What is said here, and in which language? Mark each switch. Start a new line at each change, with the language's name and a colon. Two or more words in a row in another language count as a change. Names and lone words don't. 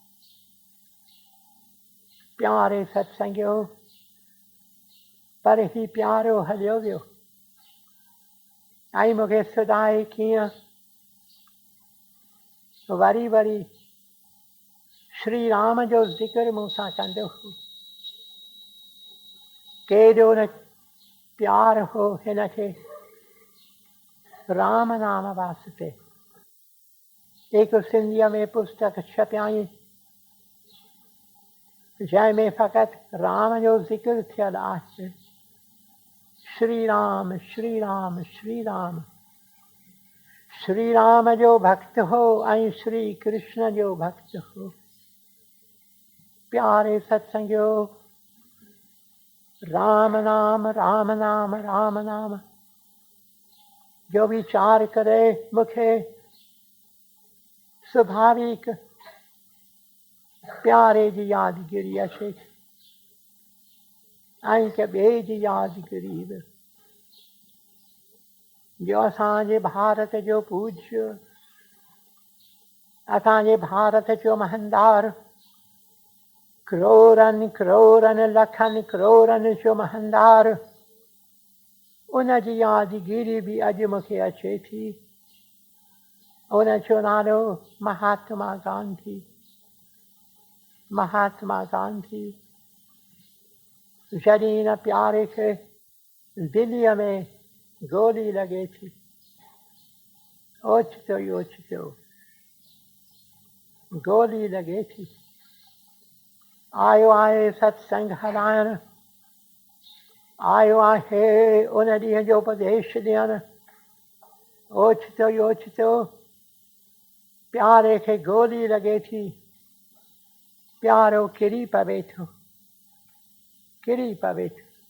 Sindhi: प्यारे सत्संगियो, पर ही प्यारो हलियो वियो ऐं मूंखे सुधाए कीअं वरी वरी श्री राम जो ज़िक्र मूंसां कंदो हो। केॾो न प्यार हो हिन खे राम नाम वास्ते। हिकु सिंधीअ में पुस्तक छपियाई जंहिंमें फ़क़ति राम जो ज़िक्र थियल आहे। श्री राम श्री राम श्री राम। श्री राम जो भक्त हो ऐं श्री कृष्ण जो भक्त हो। प्यारे सत्संगियो, राम नाम राम नाम राम नाम जो वीचार करे मूंखे स्वाभाविक प्यारे जी यादगिरी अचे ऐं के ॿिए जी यादगिरी बि। जो असांजे भारत जो पूज्य, असांजे भारत जो महंदार, करोड़नि करोड़नि लखनि करोड़नि जो महंदार, उन जी यादगिरी बि अॼु मूंखे अचे थी। उन जो नालो महात्मा गांधी। महात्मा गांधी जॾहिं न प्यारे खे दिल्लीअ में गोली लॻे थी, ओचितो ई ओचितो गोली लॻे थी, आयो आहे सत्संग हलाइण, आयो आहे उन ॾींहं जो उपदेश ॾियण, ओचितो ई ओचितो प्यारे खे गोली लॻे थी, प्यारो किरी पवे थो, किरी पवे थो।